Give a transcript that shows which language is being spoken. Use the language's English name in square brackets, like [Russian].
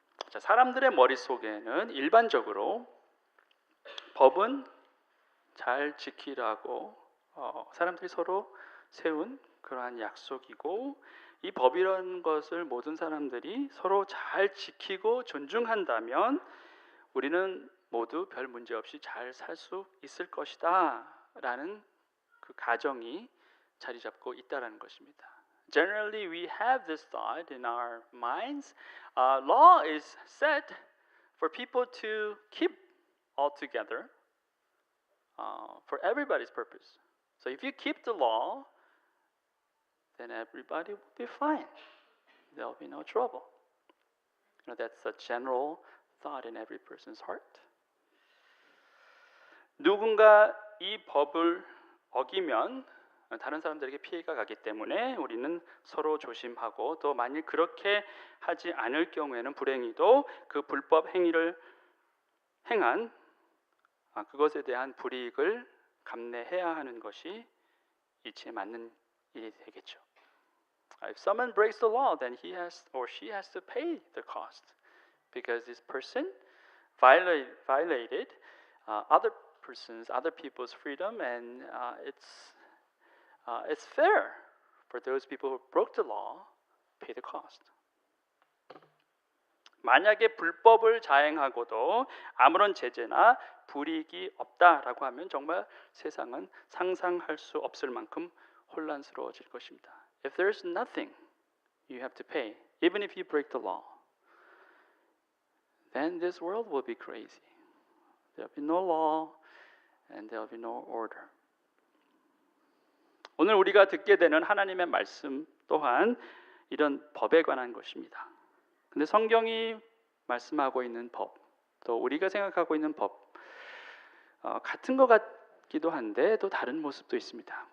[Korean] 자, 사람들의 머릿속에는 일반적으로 법은 잘 지키라고 사람들이 서로 세운 그러한 약속이고, 이 법이라는 것을 모든 사람들이 서로 잘 지키고 존중한다면 우리는 모두 별 문제 없이 잘 살 수 있을 것이다 라는 그 가정이 자리 잡고 있다라는 것입니다. [English] Generally, we have this thought in our minds. Law is set for people to keep all together for everybody's purpose. So if you keep the law, then everybody will be fine. There'll be no trouble. That's a general thought in every person's heart. [Korean] 누군가 이 법을 어기면 다른 사람들에게 피해가 가기 때문에 우리는 서로 조심하고, 또 만일 그렇게 하지 않을 경우에는 불행히도 그 불법 행위를 행한 그것에 대한 불이익을 감내해야 하는 것이 이치에 맞는 일이 되겠죠. [English] If someone breaks the law, then he has or she has to pay the cost because this person violated other people's freedom, and it's fair for those people who broke the law pay the cost. [Korean] 만약에 불법을 자행하고도 아무런 제재나 불이익이 없다라고 하면 정말 세상은 상상할 수 없을 만큼 혼란스러워질 것입니다. [English] If there's nothing you have to pay, even if you break the law, then this world will be crazy. There'll be no law and there'll be no order. [Korean] 오늘 우리가 듣게 되는 하나님의 말씀 또한 이런 법에 관한 것입니다. 근데 성경이 말씀하고 있는 법, 또 우리가 생각하고 있는 법 같은 것 같기도 한데 또 다른 모습도 있습니다.